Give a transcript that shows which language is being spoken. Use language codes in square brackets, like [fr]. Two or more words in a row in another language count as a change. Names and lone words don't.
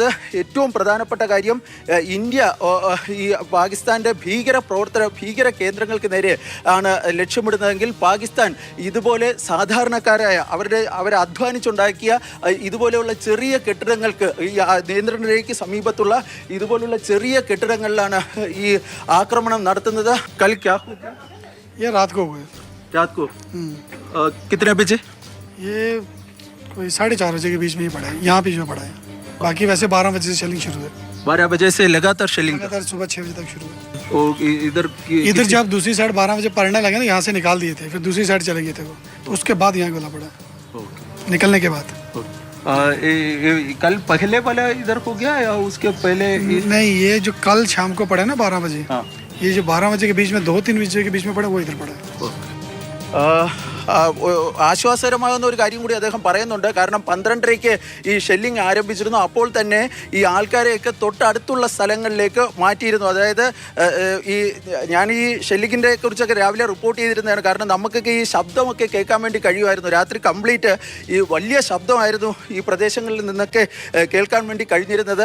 [ml] ഏറ്റവും പ്രധാനപ്പെട്ട കാര്യം, ഇന്ത്യ ഈ പാകിസ്ഥാൻ്റെ ഭീകര കേന്ദ്രങ്ങൾക്ക് നേരെ ആണ് ലക്ഷ്യമിടുന്നതെങ്കിൽ പാകിസ്ഥാൻ ഇതുപോലെ സാധാരണക്കാരായ അവരെ അധ്വാനിച്ചുണ്ടാക്കിയ ഇതുപോലെയുള്ള ചെറിയ കെട്ടിടങ്ങൾക്ക്, ഈ നിയന്ത്രണ രേഖയ്ക്ക് സമീപത്തുള്ള ഇതുപോലുള്ള ചെറിയ കെട്ടിടങ്ങളിലാണ് ഈ ആക്രമണം നടത്തുന്നത്. [hi] ये रात को हुए। रात को कितने बजे? ये कोई 4:30 बजे के बीच में ही पड़ा है, यहाँ बीच में पड़ा है। बाकी वैसे 12 बजे से शेलिंग शुरू है। 12 बजे से लगातार शेलिंग, लगातार सुबह 6 बजे तक शुरू है। इधर जब दूसरी साइड 12 बजे पड़ने लगे ना, यहाँ से निकाल दिए थे, फिर दूसरी साइड चले गए थे वो, तो उसके बाद यहाँ गोला पड़ा निकलने के बाद। कल पहले वाला इधर हो गया या उसके पहले? नहीं, ये जो कल शाम को पड़ा ना 12 बजे, ये जो 12 बजे के बीच में 2-3 बजे के बीच में पड़ा, वो इधर पड़ा है। [ml] ആശ്വാസകരമാകുന്ന ഒരു കാര്യം കൂടി അദ്ദേഹം പറയുന്നുണ്ട്. കാരണം 12:30-ക്ക് ഈ ഷെല്ലിംഗ് ആരംഭിച്ചിരുന്നു. അപ്പോൾ തന്നെ ഈ ആൾക്കാരെയൊക്കെ തൊട്ടടുത്തുള്ള സ്ഥലങ്ങളിലേക്ക് മാറ്റിയിരുന്നു. അതായത് ഞാൻ ഈ ഷെല്ലിങ്ങിൻ്റെ കുറിച്ചൊക്കെ രാവിലെ റിപ്പോർട്ട് ചെയ്തിരുന്നതാണ്. കാരണം നമുക്കൊക്കെ ഈ ശബ്ദമൊക്കെ കേൾക്കാൻ വേണ്ടി കഴിയുമായിരുന്നു. രാത്രി കംപ്ലീറ്റ് ഈ വലിയ ശബ്ദമായിരുന്നു ഈ പ്രദേശങ്ങളിൽ നിന്നൊക്കെ കേൾക്കാൻ വേണ്ടി കഴിഞ്ഞിരുന്നത്.